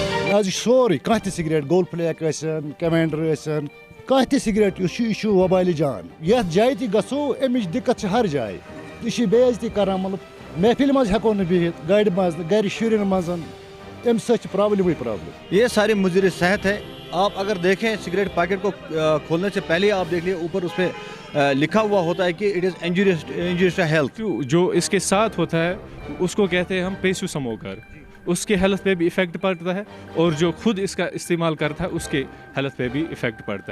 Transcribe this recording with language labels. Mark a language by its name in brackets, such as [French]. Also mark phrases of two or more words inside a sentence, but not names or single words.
[Kashmiri] آج سوری کانٛہہ تہِ سِگریٹ گول فلیک ٲسِن کیمینڈر ٲسِن کانٛہہ تہِ سِگریٹ یہِ چھُ وبالہِ جان یتھ جایہِ تہِ گژھو امِچ دِقت چھِ ہر جایہِ یہِ چھِ بے عزتی کران مطلب محفِلہِ منٛز ہٮ۪کو نہٕ بِہِتھ گاڑِ منٛز نہٕ گرِ شُرٮ۪ن منٛز امہِ سۭتۍ چھِ پرابلمٕے پرابلم [Urdu] یہ سارے مضر صحت ہے. آپ اگر دیکھیں سگریٹ پیکٹ کو کھولنے سے پہلے آپ دیکھ لیے اوپر اس پہ لکھا ہوا ہوتا ہے کہ [English] it is injurious to health. [Urdu] جو اس کے ساتھ ہوتا ہے اس کو کہتے ہیں ہم [English] passive smoker. [Urdu] اس کے ہیلتھ پہ بھی افیکٹ پڑتا ہے اور جو خود اس کا استعمال کرتا ہے اس کے ہیلتھ پہ بھی افیکٹ پڑتا ہے.